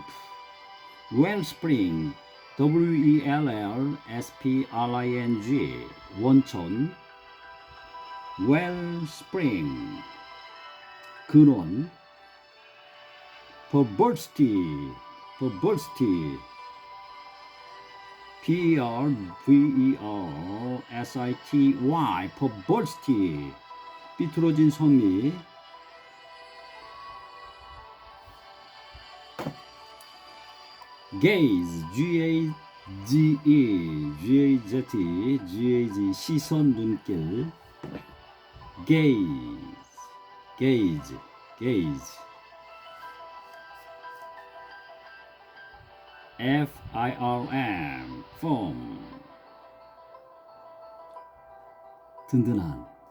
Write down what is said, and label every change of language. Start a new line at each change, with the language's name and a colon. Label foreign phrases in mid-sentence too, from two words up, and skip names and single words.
English: Wellspring. W-E-L-L-S-P-R-I-N-G.
Korean: 원천.
English: Wellspring.
Korean: 근원.
English: Perversity. Perversity. P-E-R-V-E-R-S-I-T-Y. Perversity.
Korean: 삐뚤어진 성미. Gaze.
English: G-A-Z-E. G-A-Z-E. G-A-Z.
Korean: 시선, 눈길.
English: Gaze. Gaze. Gaze. F-I-R-M. Firm.
Korean: 든든한.